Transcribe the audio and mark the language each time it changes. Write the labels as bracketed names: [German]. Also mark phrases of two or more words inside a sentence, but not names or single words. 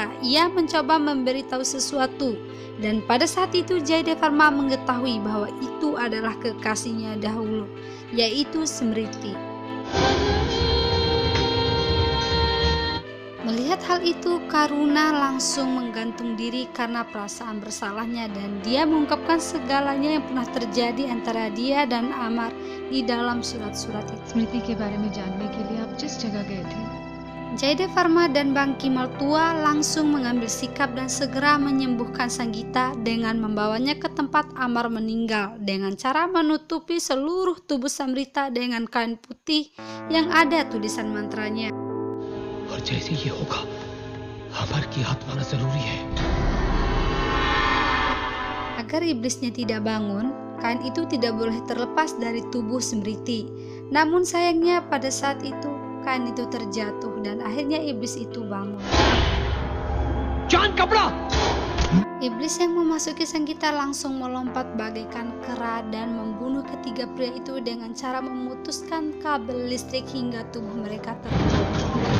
[Indonesian] Ia mencoba memberitahu sesuatu, dan pada saat itu Jaydev Varma mengetahui bahwa itu adalah kekasihnya dahulu, yaitu Smriti. Melihat hal itu, Karuna langsung menggantung diri karena perasaan bersalahnya, dan dia mengungkapkan segalanya yang pernah terjadi antara dia dan Amar di dalam surat-surat itu. [Hindi] स्मृति के बारे में जानने के लिए आप जिस जगह गए थे, [Indonesian] Jaydev Varma dan Bang Kimal tua langsung mengambil sikap dan segera menyembuhkan Sanggita dengan membawanya ke tempat Amar meninggal dengan cara menutupi seluruh tubuh Smriti dengan kain putih yang ada tulisan mantranya. [Hindi] और जैसे ये होगा, अमर की आत्मा जरूरी है. [Indonesian] Agar iblisnya tidak bangun, kain itu tidak boleh terlepas dari tubuh Smriti. Namun sayangnya pada saat itu kain itu terjatuh dan akhirnya iblis itu bangun. Jangan kapra! Iblis yang memasuki Sanggita langsung melompat bagaikan kera dan membunuh ketiga pria itu dengan cara memutuskan kabel listrik hingga tubuh mereka terbentuk.